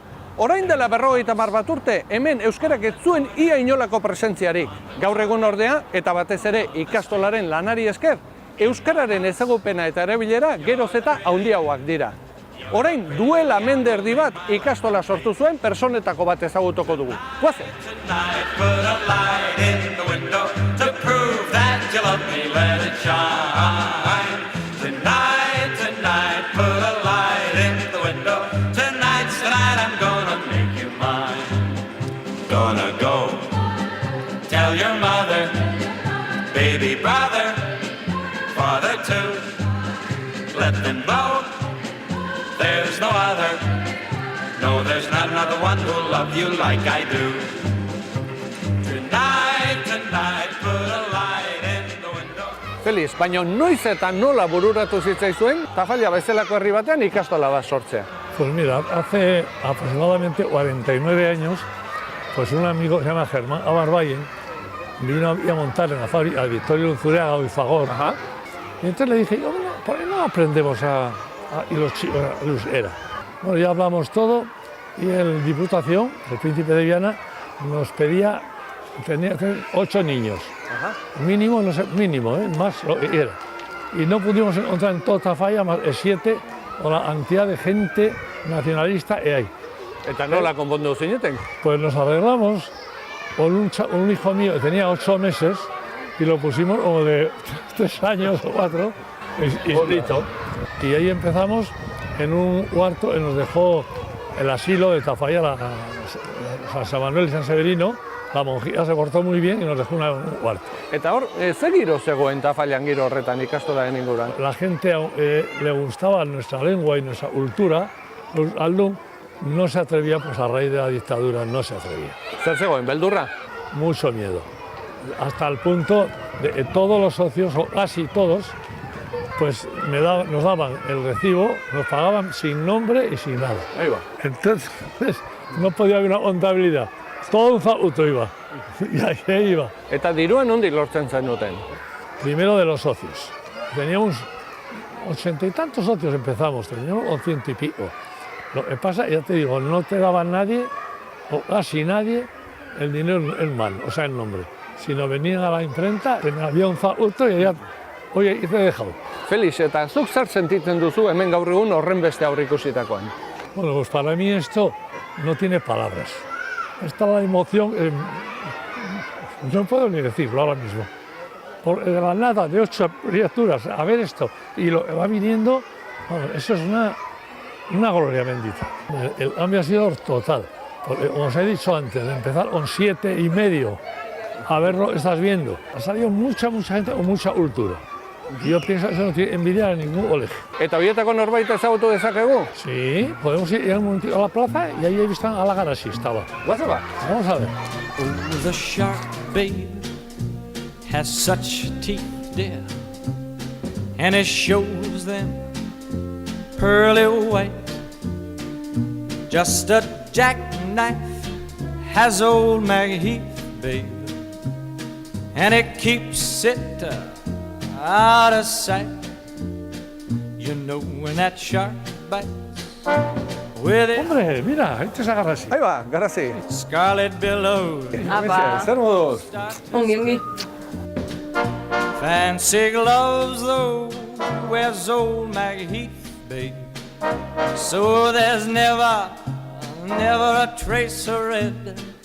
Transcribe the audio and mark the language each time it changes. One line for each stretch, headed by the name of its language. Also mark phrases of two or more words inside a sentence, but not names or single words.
Basque: Orain dela 50 bat urte, hemen euskarak ez zuen ia inolako presentziarik. Gaur egun ordea, eta batez ere ikastolaren lanari esker, euskararen ezagupena eta erabilera geroz eta handiagoak dira. Orain duela mende erdi bat ikastola sortu zuen personetako bat ezagutuko dugu. Guazen!
English: Gonna go tell your mother, baby brother, father too. Let them know there's no other. No, there's not another one who'll love you like I do. Tonight, put a light in the window.
Basque: Feliz, baina noiz eta nola bururatu zitzaizuen, Falla bezalako herri batean ikastola bat sortzea?
Spanish: Pues mira, hace aproximadamente 49 años, pues un amigo que se llama Germán Abarbayen vino a montar en la fábrica al Victorio Luzuriaga o Fagor. Y entonces le dije, ¿por qué no aprendemos a euskera? Bueno, ya hablamos todo y el Diputación, el Príncipe de Viana, nos pedía, tenía 8 niños. Mínimo, no sé, mínimo, más era. y no pudimos encontrar en toda Tafalla más de 7 o la cantidad de gente nacionalista que hay.
Basque: Eta nola konpondu zineten?
Spanish: Pues nos arreglamos con un hijo mío que tenía 8 meses y lo pusimos como de 3 años o 4 inscrito. Y ahí empezamos en un cuarto que nos dejó el asilo de Tafalla, San Manuel y San Severino. La monjita se portó muy bien y nos dejó un cuarto.
Basque: Eta hor, ze giro zegoen Tafallan giro horretan ikastolaren inguruan?
Spanish: La gente le gustaba nuestra lengua y nuestra cultura, los alumnos no se atrevía, pues a raíz de la dictadura no se atrevía.
Basque: Zer zegoen, beldurra?
Spanish: Mucho miedo, hasta el punto de que todos los socios, o casi todos, pues nos daban el recibo, nos pagaban sin nombre y sin nada. Ahí va. Entonces no podía haber una contabilidad, todo un zaguto iba, y ahí iba.
Basque: Eta dirua nondik lortzen zenuten?
Spanish: Primero de los socios, teníamos 80 y tantos socios empezamos, teníamos 100 y pico. Lo que pasa, ya te digo, no te daba nadie, o casi nadie, el dinero en mano, o sea, en nombre. Si no venían a la imprenta, había un zaguto y ya, oye, y te he dejado.
Basque: Felix, eta zuk zer sentitzen duzu hemen gaur egun horren beste aurreikusitakoan?
Spanish: Bueno, pues para mí esto no tiene palabras. Esta es la emoción, no puedo ni decirlo ahora mismo. De la nada, de 8 criaturas, a ver esto, y lo que va viniendo, bueno, eso es una gloria bendita. El cambio ha sido total, porque como os he dicho antes, de empezar con 7,5 a verlo estás viendo, ha salido mucha gente con mucha cultura. Y yo pienso que eso no tiene envidia a ningún colegio.
Basque: Eta horietako norbait ezagutu dezakegu?
Spanish: Sí, podemos ir un momentito a la plaza y ahí he visto a la garaxi estaba.
Basque: Guaza ba?
Spanish: Vamos a ver.
English: Oh, the shark, babe, has such teeth, dear, and it shows them pearly white. Just a jackknife has old Maggie Heath, babe, and it keeps it out of sight. You know when that shark bites with it
Spanish: Hombre, mira, ahí te agarra así. Ahí ba, garazi.
English: scarlet billows.
Basque: Apa. Zer moduz? Ongi.
English: Fancy gloves, though, wears old Maggie Heath, babe. So there's never a trace of red.